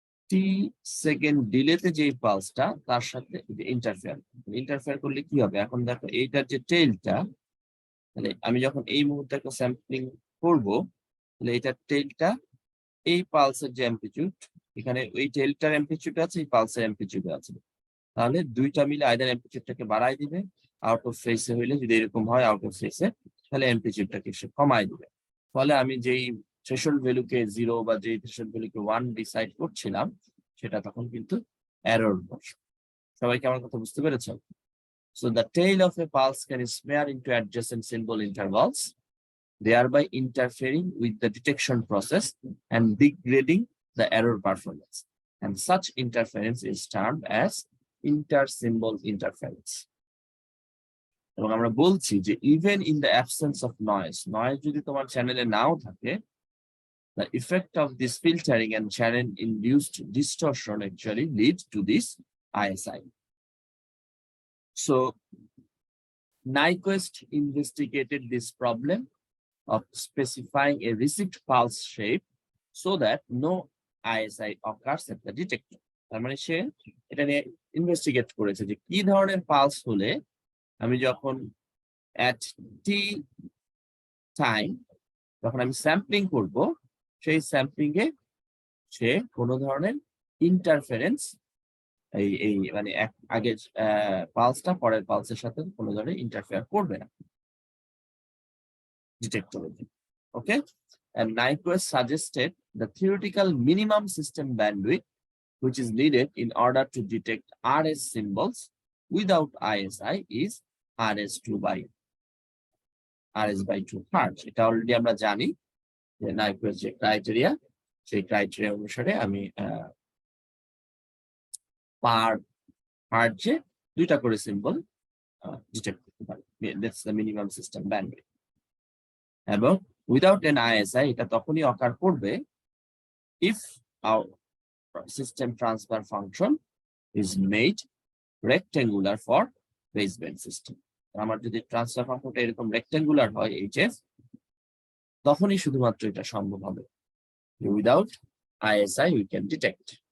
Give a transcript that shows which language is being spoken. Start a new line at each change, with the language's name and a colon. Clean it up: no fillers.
Bangla: টি second ডিলেতে যে পালসটা তার সাথে ইন্টারফেয়ার করলে কি হবে, এখন দেখো এইটার যে টেইলটা, তাহলে আমি যখন এই মুহূর্তে একটা স্যাম্পলিং করবো, তাহলে এটার টেইলটা এই পালসের যে অ্যাম্পলিটিউড, এখানে ওই টেইলটার অ্যাম্পলিটিউড আছে, এই পালসের অ্যাম্পলিটিউড আছে, তাহলে দুইটা মিলে আইদার অ্যাম্পলিটিউডটাকে বাড়াই দিবে, আউট অফ ফেসে হইলে যদি এরকম হয় আউট অফ ফেসে, তাহলে অ্যাম্পলিটিউডটাকে সে কমাই দিবে। ফলে আমি যেই থ্রেশহোল্ড ভ্যালুকে 0 বা যেই থ্রেশহোল্ড ভ্যালুকে 1 ডিসাইড করছিলাম, সেটা তখন কিন্তু এরর বসে। সবাইকে আমার কথা বুঝতে পেরেছো?
English: So the tail of a pulse can smear into adjacent symbol intervals, thereby interfering with the detection process and degrading the error performance. And such interference is termed as inter-symbol interference.
Bangla: এবং আমরা বলছি যে
English: even in the absence of noise
Bangla: যদি তোমার চ্যানেলে নাও থাকে,
English: the effect of this filtering and channel-induced distortion actually leads to this ISI. So Nyquist investigated this problem of specifying a received pulse shape so that no ISI occurs at the detector.
Bangla: তার মানে সে এটা নিয়ে investigate করেছে যে কি ধরনের pulse হলে আমি যখন at t টাইম যখন আমি স্যাম্পলিং করব, সেই স্যাম্পলিং এ সে কোনো ধরনের ইন্টারফারেন্স এই মানে আগের পালসটা পরের পালসের সাথে কোনো ধরনের ইন্টারফেয়ার করবে না ডিটেক্টরে।
English: Okay, and Nyquist suggested the theoretical minimum system bandwidth which is needed in order to detect RS symbols without ISI is RS by 2 hertz.
Bangla: এটা অলরেডি আমরা জানি যে Nyquist যে ক্রাইটেরিয়া, সেই ক্রাইটেরিয়া অনুসারে আমি পার হার্টজে 2টা করে সিম্বল ডিটেক্ট করতে পারি।
English: That's the minimum system bandwidth. এবং without an ISI
Bangla: এটা তখনই অকার করবে
English: if our system transfer function is made rectangular for baseband system.
Bangla: আমার যদি ট্রান্সফার ফাংশনটা এরকম রেক্টেঙ্গুলার হয় HF, তখনই শুধুমাত্র এটা সম্ভব হবে।
English: Without ISI we can detect.